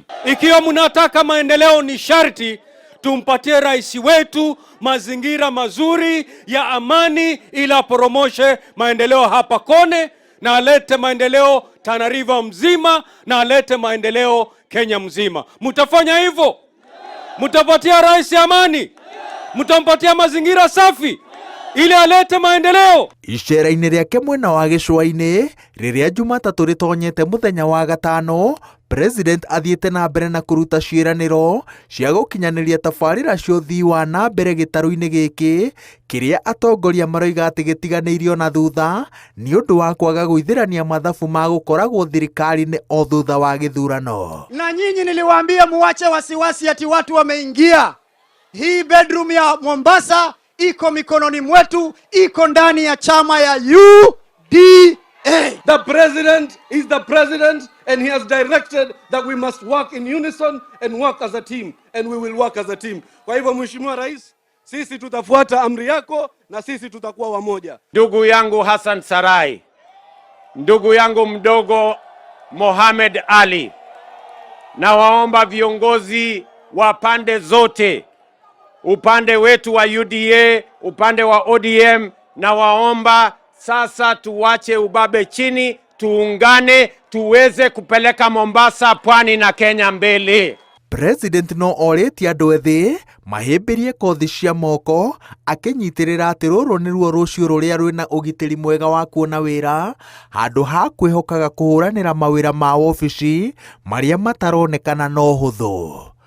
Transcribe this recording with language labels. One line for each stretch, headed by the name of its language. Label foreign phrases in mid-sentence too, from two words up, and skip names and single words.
Swahili: Ikiwa mnataka maendeleo, ni sharti tumpatie rais wetu mazingira mazuri ya amani ili apromoshe maendeleo hapa Kone na alete maendeleo Tana River mzima na alete maendeleo Kenya mzima. Mtafanya hivyo? Mtapatia rais amani? Mtampatia mazingira safi ili alete maendeleo?
Kikuyu: Icera-inĩ rĩake mwena wa gĩcũa-inĩ rĩrĩa Jumatatũ rĩtonyete mũthenya wa gatano, President athiĩte na mbere na kũruta ciĩranĩro cia gũkinyanĩria tabarĩra cia ũthii wa na mbere gĩtarũ-inĩ gĩkĩ kĩrĩa atongoria maroiga atĩ gĩtiganĩirio na thutha nĩ ũndũ wa kwaga gũithĩrania mathabu ma gũkoragwo thirikari-inĩ o thutha wa gĩthurano.
Swahili: Na nyinyi niliwaambia muache wasiwasi ati watu wameingia. Hii bedroom ya Mombasa iko mikononi mwetu, iko ndani ya chama ya UDA.
English: The president is the president and he has directed that we must work in unison and work as a team, and we will work as a team.
Swahili: Kwa hivyo Mheshimiwa Rais, sisi tutafuata amri yako na sisi tutakuwa wamoja. Ndugu yangu Hassan Sarai, ndugu yangu mdogo Mohamed Ali, na waomba viongozi wa pande zote, upande wetu wa UDA, upande wa ODM, na waomba sasa tuwache ubabe chini, tuungane, tuweze kupeleka Mombasa, Pwani na Kenya mbele.
Kikuyu: President no orĩtie andũ ethĩ mahĩmbĩrie kothi cia moko, akĩnyitĩrĩra atĩ rũrũ nĩruo rũciũ rũrĩa rwĩna ũgitĩri mwega wa kuona wĩra handũ ha kwĩhokaga kũhũranĩra mawĩra ma ofici marĩa mataronekana na ũhũthũ.